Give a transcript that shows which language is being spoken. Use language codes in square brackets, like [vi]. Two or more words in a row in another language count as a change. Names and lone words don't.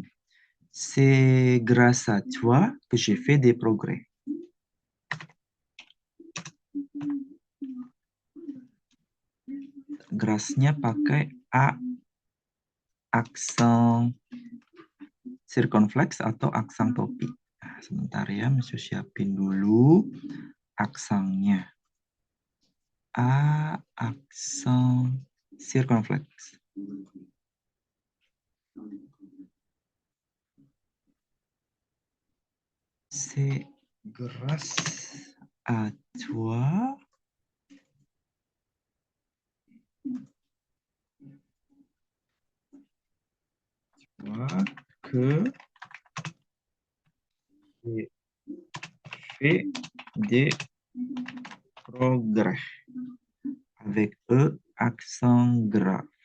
[fr] C'est grâce à toi que j'ai fait des progrès. [id] Grâce-nya pakai A aksen circonflex atau aksen topi. Nah, sebentar ya, Monsieur siapin dulu aksennya. [fr] A accent circonflexe. C'est grâce à toi que j'ai fait des progrès avec E accent grave.